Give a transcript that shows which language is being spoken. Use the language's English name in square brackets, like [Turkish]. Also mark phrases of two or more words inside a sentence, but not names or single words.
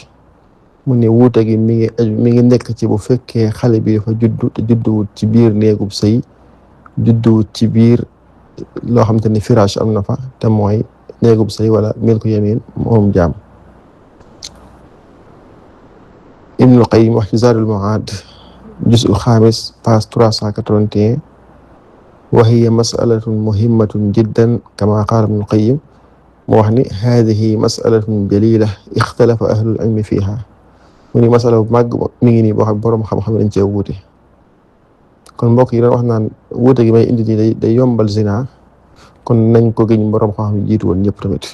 [Wolof] mu ne wuute gi mi ngi nekk ci bu fekkee xale bi dafa juddu te judduwut ci biir néegub sëy judduwut ci biir loo xam te ni firaash am na fa te mooy néegub sëy wala [Arabic] ملك اليمين [Wolof] moom jaam. [Arabic] Ibnul Qayyim [Wolof] wax ci [Arabic] Zaadul Ma'aad juz'ul 5 page 381 وهي مسألة مهمة جدا كما قال ابن القيم [Wolof] mu wax ni [Arabic] هذه مسألة جليلة اختلف أهل العلم فيها. [Wolof] mu ni masala bu màgg mi ngi nii boo xam boroom xam-xam dañ cee wuute. kon mbokk yi doon wax naan wuute gi may indi nii day yombal zina kon nañ ko gëñ boroom xam-xam yi jiitu woon ñëpp tamit.